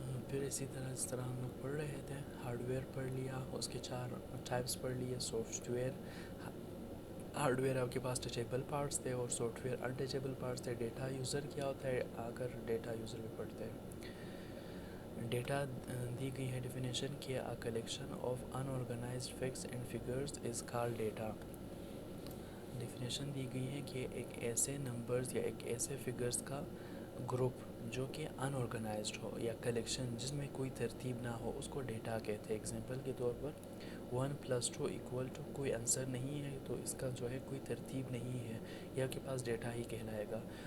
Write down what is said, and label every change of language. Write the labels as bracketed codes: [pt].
[ur] پھر اسی طرح جس طرح ہم لوگ پڑھ رہے تھے, ہارڈ ویئر پڑھ لیا, اس کے 4 ٹائپس پڑھ لیے. سافٹ ویئر, ہارڈ ویئر آپ کے پاس ٹچیبل پارٹس تھے اور سافٹ ویئر انٹچیبل پارٹس تھے. ڈیٹا یوزر کیا ہوتا ہے, اگر ڈیٹا یوزر بھی پڑھتے ہیں. ڈیٹا دی گئی ہے ڈیفینیشن کہ [en] a collection of unorganized facts and figures is called data. [ur] Definition دی گئی ہے کہ ایک ایسے نمبرز یا ایک ایسے فگرز کا گروپ جو کہ ان آرگنائزڈ ہو, یا کلیکشن جس میں کوئی ترتیب نہ ہو, اس کو ڈیٹا کہتے ہیں. اگزامپل کے طور پر 1+2 = کوئی آنسر نہیں ہے, تو اس کا جو ہے کوئی ترتیب نہیں ہے, یہ آپ کے پاس ڈیٹا ہی کہلائے گا.